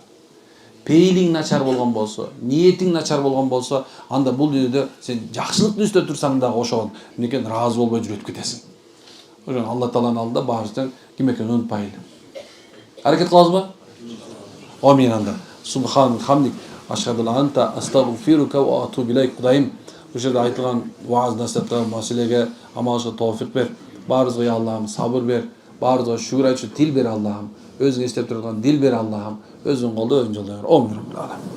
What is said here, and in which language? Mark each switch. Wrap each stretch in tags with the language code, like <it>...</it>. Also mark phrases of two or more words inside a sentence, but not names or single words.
<ky>Пейилиң начар болгон болсо, ниетиң начар болгон болсо, анда бул дүйнөдө сен жакшылыктын үстүндө турсаң дагы ошого мынекен ыраазы болбой жүрүп кетесиң. Ошон Алла Тааланын алдында баарыбыздан ким экенин унутпайлы. Аракет кылабызбы? Амин анда.</ky> <ar>سبحان حمدك. أشهد لا أنت أستغفرك و أتوب إليك.</ar> <ky>Кудайым, ошол жерде айтылган вааз насихатка, маселеге амалышка тоофик бер. Баарыбызга я Аллахым сабыр бер. Баарыбызга шүгүр айтчу тил бер Аллахым. Өзүң эстеп турган дил бер Аллахым. Өзүң колдо, өзүң жолдо. Омин.</ky>